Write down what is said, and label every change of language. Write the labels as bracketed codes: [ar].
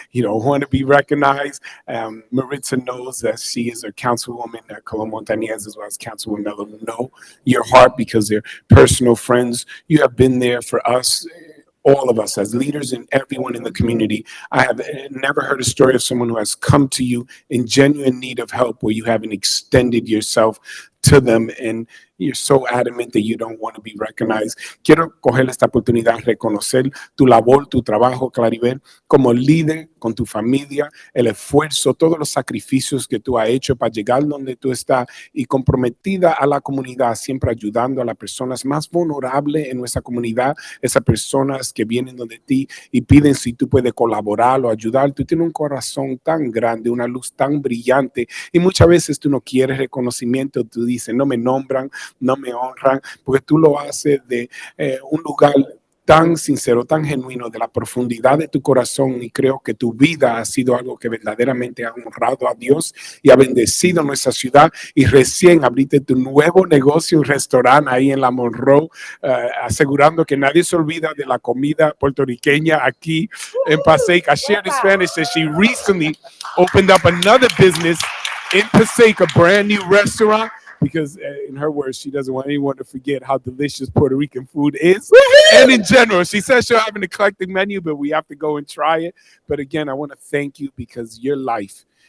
[en] You don't want to be recognized. Maritza knows that she is a councilwoman at [es] Colón Montañez, [en] as well as Councilwoman Mello, know your heart because they're personal friends. You have been there for us, all of us as leaders and everyone in the community. I have never heard a story of someone who has come to you in genuine need of help where you haven't extended yourself to them, and you're so adamant that you don't want to be recognized. [es] Quiero coger esta oportunidad, reconocer tu labor, tu trabajo, Claribel, como líder con tu familia, el esfuerzo, todos los sacrificios que tú has hecho para llegar donde tú estás, y comprometida a la comunidad, siempre ayudando a las personas más vulnerables en nuestra comunidad, esas personas que vienen donde ti y piden si tú puedes colaborar o ayudar. Tú tienes un corazón tan grande, una luz tan brillante, y muchas veces tú no quieres reconocimiento. Tú dices, no me nombran, no me honran, porque tú lo haces de un lugar tan sincero, tan genuino, de la profundidad de tu corazón, y creo que tu vida ha sido algo que verdaderamente ha honrado a Dios y ha bendecido nuestra ciudad, y recién abriste tu nuevo negocio, un restaurante ahí en la Monroe, asegurando que nadie se olvida de la comida puertorriqueña aquí en Passaic. [en] I shared in Spanish that she recently opened up another business in Passaic, a brand new restaurant, because in her words, she doesn't want anyone to forget how delicious Puerto Rican food is. And in general, she says she'll have an eclectic menu, but we have to go and try it. But again, I want to thank you because your life